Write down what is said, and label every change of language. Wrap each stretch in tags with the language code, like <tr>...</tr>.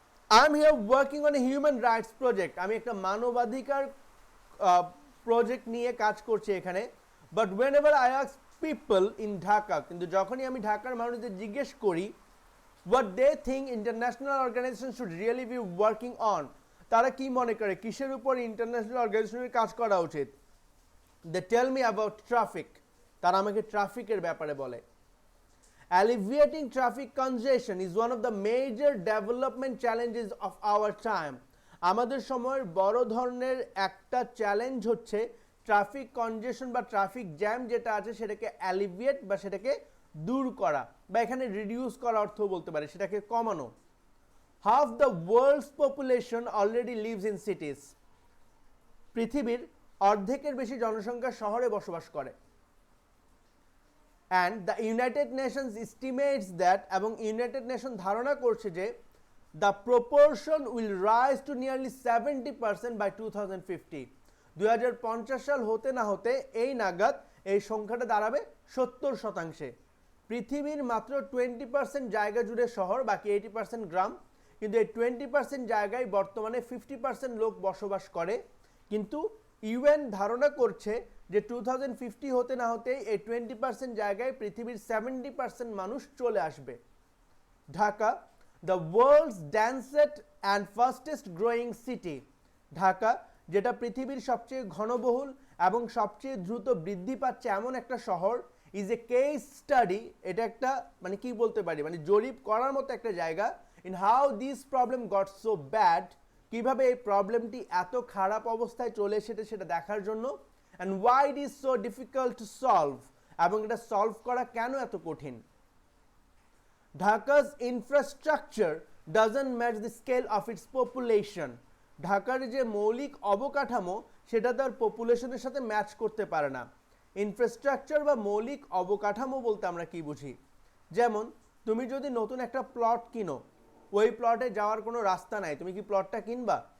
<en>I'm here working on a human rights project.</en> <bn>আমি একটা মানবাধিকার প্রজেক্ট নিয়ে কাজ করছি এখানে।</bn> <en>But whenever I ask people in Dhaka,</en> <bn>কিন্তু যখনই আমি ঢাকার মানুষদের জিজ্ঞেস করি</bn> <en>what they think international organizations should really be working on,</en> <bn>তারা কি মনে করে কিসের উপর ইন্টারন্যাশনাল অর্গানাইজেশনের কাজ করা উচিত,</bn> <en>they tell me about traffic.</en> <bn>তারা আমাকে ট্রাফিকের ব্যাপারে বলে।</bn> <en>Alleviating traffic congestion is one of the major development challenges of our time.</en> <bn>আমাদের সময়ের বড় ধরনের একটা চ্যালেঞ্জ হচ্ছে ট্রাফিক কনজেশন বা ট্রাফিক জ্যাম যেটা আছে সেটাকে অ্যালিভিয়েট বা সেটাকে দূর করা বা এখানে রিডিউস করা অর্থ বলতে পারে, সেটাকে কমানো।</bn> <en>Half the world's population already lives in cities.</en> <bn>পৃথিবীর অর্ধেকের বেশি জনসংখ্যা শহরে বসবাস করে।</bn> <en>And the United Nations estimates that,</en> <bn>এবং ইউনাইটেড নেশন ধারণা করছে যে</bn> <en>the proportion will rise to nearly 70% by 2050.</en> <bn>2050 সাল হতে না হতে এই নাগাদ এই সংখ্যাটা দাঁড়াবে 70%। পৃথিবীর মাত্র 20% জায়গা জুড়ে শহর, বাকি 80% গ্রাম, কিন্তু এই 20% জায়গায় বর্তমানে 50% লোক বসবাস করে। কিন্তু ইউএন ধারণা করছে যে 2050 হতে না হতে এই 20% জায়গায় পৃথিবীর 70% মানুষ চলে আসবে।</bn> <en>Dhaka, the world's densest and fastest growing city.</en> <bn>Dhaka যেটা পৃথিবীর সবচেয়ে ঘনবহুল এবং সবচেয়ে দ্রুত বৃদ্ধি পাচ্ছে এমন একটা শহর,</bn> <en>Is a case study.</en> <bn>এটা একটা মানে কি বলতে পারি, মানে জরিপ করার মতো একটা জায়গা</bn> <en>in how this problem got so bad,</en> <bn>কিভাবে এই প্রবলেমটি এত খারাপ অবস্থায় চলে এসেছে সেটা দেখার জন্য,</bn> <en>and why it is so difficult to solve,</en> <bn>এবং এটা সলভ করা কেন এত কঠিন।</bn> <en>Dhaka's infrastructure doesn't match the scale of its population.</en> <bn>ঢাকার যে মৌলিক অবকাঠামো সেটা তার পপুলেশনের সাথে ম্যাচ করতে পারে না। ইনফ্রাস্ট্রাকচার বা মৌলিক অবকাঠামো বলতে আমরা কি বুঝি, যেমন তুমি যদি নতুন একটা প্লট কিনো, ওই প্লটে যাওয়ার কোনো রাস্তা নাই, তুমি কি প্লটটা কিনবা?</bn>